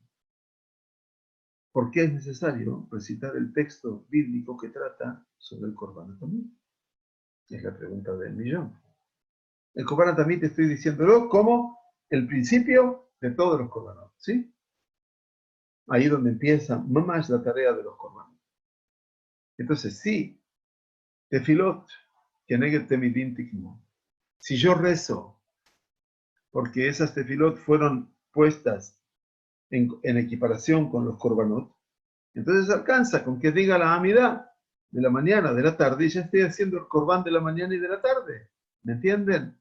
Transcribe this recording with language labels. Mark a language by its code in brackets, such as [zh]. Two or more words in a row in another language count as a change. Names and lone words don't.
[es] ¿Por qué es necesario recitar el texto bíblico que trata sobre el [he] קרבן תמיד? [es] Es la pregunta del millón. El [he] קרבן תמיד [es] te estoy diciéndolo como el principio de todos los Korbanot, ¿sí? Ahí donde empieza más la tarea de los Korbanot. Entonces, sí, [he] תפילות כנגד תמידים תקנו. [es] Si yo rezo, porque esas tefilot fueron puestas en equiparación con los Korbanot, entonces alcanza con que diga la Amidá de la mañana, de la tarde, y ya estoy haciendo el Korban de la mañana y de la tarde. ¿Me entienden?